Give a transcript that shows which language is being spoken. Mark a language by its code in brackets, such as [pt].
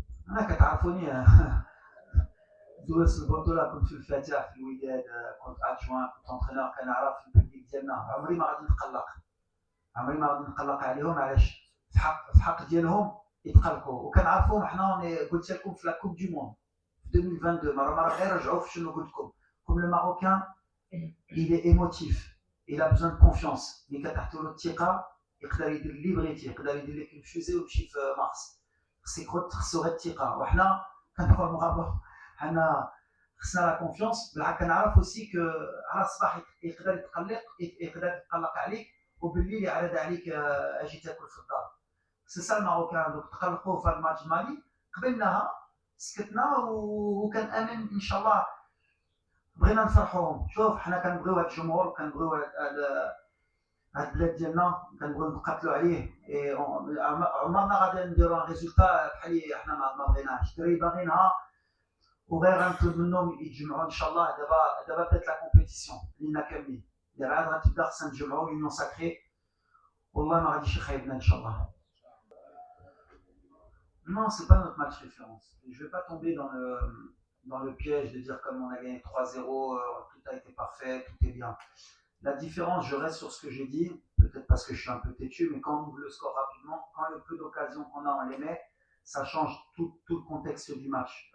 [ar] انا كتعرفوني دوز البطوله كنت في الفتح في الوداد، كنت ادجوان، كنت انترينور، كنعرف البوبليك ديالنا. عمري ما غادي نقلق عليهم. علاش؟ في حق ديالهم يتقلقوا، وكنعرفوهم حنا. قلت لكم في لا كوب دو موند في 2022 مره غير رجعوا في شنو قلت لكم. [fr] كوم لو ماروكان il est émotif, il a besoin de confiance. [ar] ملي كتعطيو له الثقه يقدر يدير اللي بغيتي، يقدر يدير لك الفوزي ويمشي في مارس. خصو غير الثقه، وحنا كنبغيو حنا خصنا لا كونفيونس. بالعكس كنعرف اوسي كو على الصباح يقدر يتقلق عليك، وبالليل يعرض عليك اجي تاكل في الدار. سي سا الماروكان. دوك تقلقوا في الماتش مالي، قبلناها سكتنا وكنامن ان شاء الله بغينا نفرحوهم. شوف حنا كنبغيو هاد الجمهور، كنبغيو هاد البلاد ديالنا، كنبغيو نقاتلوا عليه. عمرنا غادي نديرو ان ريزولتا بحال حنا ما بغيناش. الدراري باغينها وغير غنطلب منهم يتجمعوا ان شاء الله. دابا بدات لا كومبيتيسيون لينا كاملين، دابا عاد غتبدا خصنا نتجمعوا لونيون ساكري، والله ما غاديش يخيبنا ان شاء الله. [fr] Non, c'est pas notre match référence. Je vais pas tomber dans le piège de dire comme on a gagné 3-0, tout a été parfait, tout est bien. La différence, je reste sur ce que j'ai dit, peut-être parce que je suis un peu têtu, mais quand on ouvre le score rapidement, quand le peu d'occasions qu'on a, on les met, ça change tout le contexte du match.